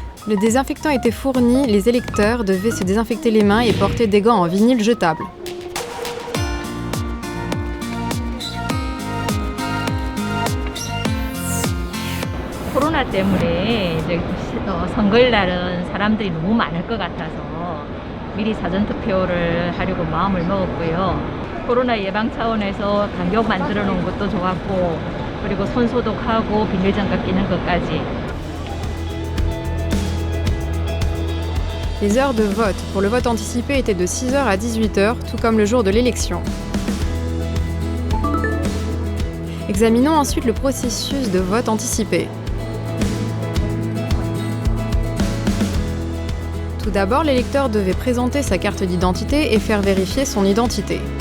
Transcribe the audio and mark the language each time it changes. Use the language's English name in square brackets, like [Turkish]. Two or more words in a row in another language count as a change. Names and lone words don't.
[French] Le désinfectant était fourni, les électeurs devaient se désinfecter les mains et porter des gants en vinyle jetables. [Korean] 코로나 때문에 이제 선거일날은 사람들이 너무 많을 것 같아서 미리 사전 투표를 하려고 마음을 먹었고요. 코로나 예방 차원에서 간격 만들어 놓은 것도 좋았고, 그리고 손 소독하고 비닐장갑 끼는 것까지. [French] Les heures de vote pour le vote anticipé étaient de 6h à 18h, tout comme le jour de l'élection. Examinons ensuite le processus de vote anticipé. Tout d'abord, l'électeur devait présenter sa carte d'identité et faire vérifier son identité.